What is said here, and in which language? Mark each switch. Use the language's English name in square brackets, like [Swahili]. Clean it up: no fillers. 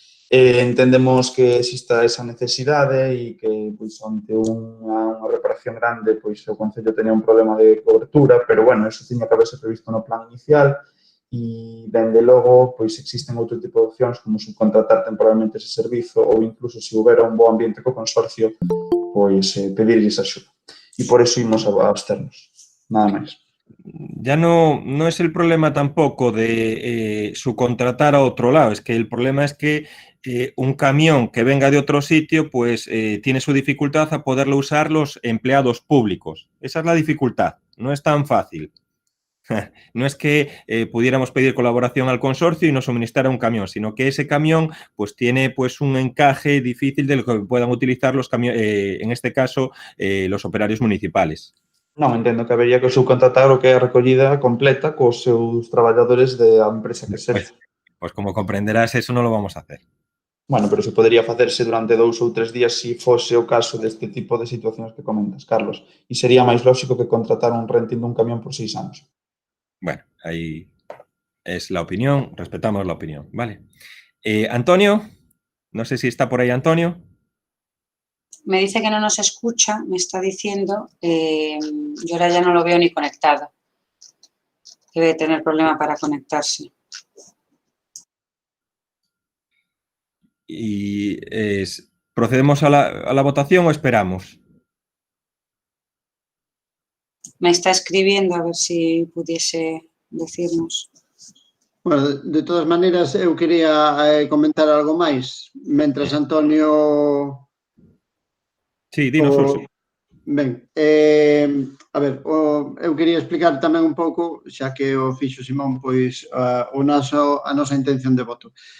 [Galician] Entendemos que exista esa necesidade e que, pois, ante unha reparación grande, pois, o Concello tenía un problema de cobertura, pero, bueno, eso tiña que haberse previsto no plan inicial e, dende logo, pois, existen outro tipo de opcións como subcontratar temporalmente ese servizo ou incluso, se houbera un bo ambiente co consorcio, pois, pedirlles axuda. E por eso imos a absternos, nada máis. [Spanish] Ya no es el problema tampoco de subcontratar a otro lado, es que el problema es que un camión que venga de otro sitio pues tiene su dificultad a poderlo usar los empleados públicos. Esa es la dificultad, no es tan fácil. No es que pudiéramos pedir colaboración al consorcio y nos suministrara un camión, sino que ese camión pues tiene pues un encaje difícil de lo que puedan utilizar los en este caso, los operarios municipales. [Galician] Non, entendo que habería que subcontratar o que é a recollida completa cos seus traballadores da empresa que sexa. [Spanish] Pues como comprenderás, eso no lo vamos a hacer. [Galician] Bueno, pero se podería facerse durante 2 ou 3 días se fose o caso deste tipo de situacións que comentas, Carlos. E sería máis lógico que contratar un renting dun camión por 6 anos. [Spanish] Bueno, ahí es la opinión, respetamos la opinión, ¿vale? Antonio, no sé si está por ahí Antonio. Me dice que no nos escucha, me está diciendo, yo ahora ya no lo veo ni conectado. Debe tener problema para conectarse. Y ¿procedemos a la votación o esperamos? Me está escribiendo a ver si pudiese decirnos. [Galician] Bueno, de todas maneiras, eu quería comentar algo máis. Mentras Antonio... Sí, dinos, Urso. Ben, a ver, eu quería explicar tamén un pouco, xa que o fixo Simón, pois a nosa intención de voto.